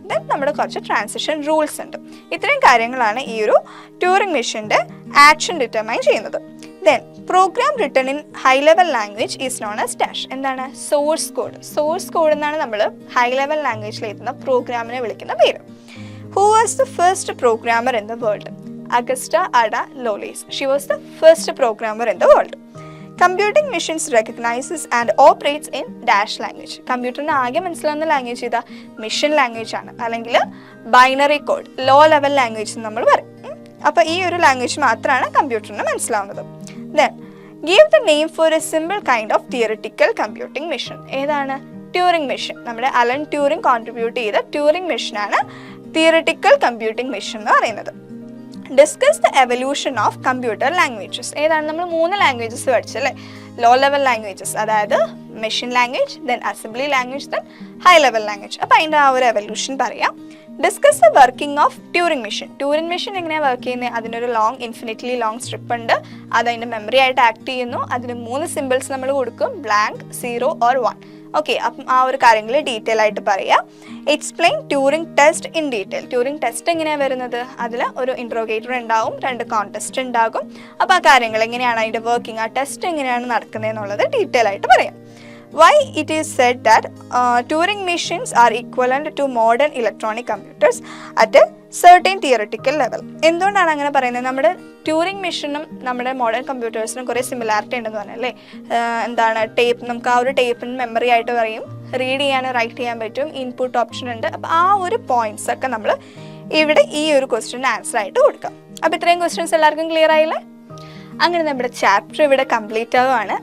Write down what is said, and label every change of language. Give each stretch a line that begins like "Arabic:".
Malayalam: Then നമ്മുടെ കുറച്ച് transition rules ഉണ്ട്. ഇത്രയും കാര്യങ്ങളാണ് ഈ ഒരു ട്യൂറിംഗ് മെഷീൻ്റെ ആക്ഷൻ ഡിറ്റർമൈൻ ചെയ്യുന്നത്.
English: Then program written in high level language is known as dash.
Malayalam: എന്താണ്? Source code. സോഴ്സ് കോഡ് എന്നാണ് നമ്മൾ ഹൈ ലെവൽ ലാംഗ്വേജിൽ എഴുതുന്ന പ്രോഗ്രാമിനെ വിളിക്കുന്ന പേര്.
English: Who was the first programmer in the world? Augusta Ada Lovelace. She was the first programmer in the world. Computing machines recognizes and operates in dash language.
Malayalam: കമ്പ്യൂട്ടറിന് ആകെ മനസ്സിലാവുന്ന language ഏതാ? മെഷീൻ ലാംഗ്വേജ് ആണ്, അല്ലെങ്കിൽ binary code, low level language എന്ന് നമ്മൾ പറയും. അപ്പോൾ ഈ ഒരു ലാംഗ്വേജ് മാത്രമാണ് കമ്പ്യൂട്ടറിന് മനസ്സിലാവുന്നത്. Then
English: give the name for a simple kind of theoretical computing machine.
Malayalam: ഏതാണ്? Turing machine. നമ്മുടെ അലൻ ട്യൂറിംഗ് കോൺട്രിബ്യൂട്ട് ചെയ്ത ട്യൂറിംഗ് മെഷീനാണ് തിയറിറ്റിക്കൽ കമ്പ്യൂട്ടിംഗ് മെഷീൻ എന്ന് പറയുന്നത്.
English: Discuss the evolution of computer languages.
Malayalam: ഏതാണ്? നമ്മൾ 3 ലാംഗ്വേജസ് പഠിച്ചല്ലേ? ലോ ലെവൽ ലാംഗ്വേജസ്, അതായത് machine language, then assembly language, then high level language. അപ്പോൾ അതിൻ്റെ ആ ഒരു എവല്യൂഷൻ പറയാം.
English: Discuss the working of Turing machine.
Malayalam: Turing machine എങ്ങനെയാണ് വർക്ക് ചെയ്യുന്നത്? അതിനൊരു ഇൻഫിനിറ്റ്ലി ലോങ് സ്ട്രിപ്പ് ഉണ്ട്. അത് അതിൻ്റെ മെമ്മറി ആയിട്ട് ആക്ട് ചെയ്യുന്നു. അതിന് 3 സിമ്പിൾസ് നമ്മൾ കൊടുക്കും, ബ്ലാങ്ക്, 0 ഓർ 1. ഓക്കെ, അപ്പം ആ ഒരു കാര്യങ്ങൾ ഡീറ്റെയിൽ ആയിട്ട് പറയാം.
English: Explain Turing test in detail.
Malayalam: Turing test എങ്ങനെയാണ് വരുന്നത്? അതിൽ ഒരു ഇൻട്രോഗേറ്റർ ഉണ്ടാവും, 2 കോൺടെസ്റ്റ് ഉണ്ടാകും. അപ്പോൾ ആ കാര്യങ്ങൾ എങ്ങനെയാണ് അതിൻ്റെ വർക്കിംഗ്, ആ ടെസ്റ്റ് എങ്ങനെയാണ് നടക്കുന്നത് എന്നുള്ളത് ഡീറ്റെയിൽ ആയിട്ട് പറയാം.
English: Why it is said that Turing machines are equivalent to modern electronic computers at a certain theoretical level?
Malayalam: എന്തുകൊണ്ടാണ് അങ്ങനെ പറയുന്നത്? നമ്മുടെ ട്യൂറിംഗ് മെഷീനും നമ്മുടെ മോഡേൺ കമ്പ്യൂട്ടേഴ്സിനും കുറേ സിമിലാരിറ്റി ഉണ്ടെന്ന് പറഞ്ഞല്ലേ? എന്താണ്? ടേപ്പ്, നമുക്ക് ആ ഒരു ടേപ്പിന് മെമ്മറി ആയിട്ട് പറയും, റീഡ് ചെയ്യാനും റൈറ്റ് ചെയ്യാൻ പറ്റും, ഇൻപുട്ട് ഓപ്ഷൻ ഉണ്ട്. അപ്പോൾ ആ ഒരു പോയിന്റ്സ് ഒക്കെ നമ്മൾ ഇവിടെ ഈ ഒരു ക്വസ്റ്റ്യൻ്റെ ആൻസർ ആയിട്ട് കൊടുക്കാം. അപ്പോൾ ഇത്രയും ക്വസ്റ്റ്യൻസ് എല്ലാവർക്കും ക്ലിയർ ആയില്ലേ? അങ്ങനെ നമ്മുടെ ചാപ്റ്റർ ഇവിടെ കംപ്ലീറ്റ് ആവുകയാണ്.